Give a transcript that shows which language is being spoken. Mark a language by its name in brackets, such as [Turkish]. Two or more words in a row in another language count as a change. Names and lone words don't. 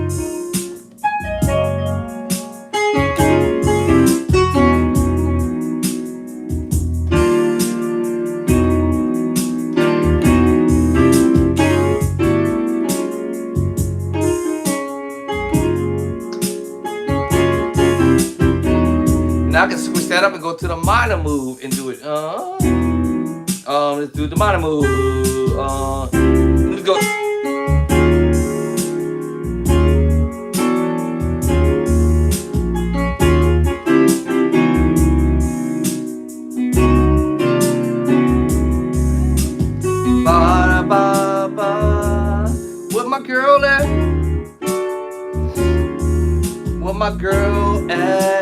[English] Now I can switch that up and go to the minor move and do it. Let's do the minor move. Let's go. Ba ba ba. Where my girl at? Where my girl at?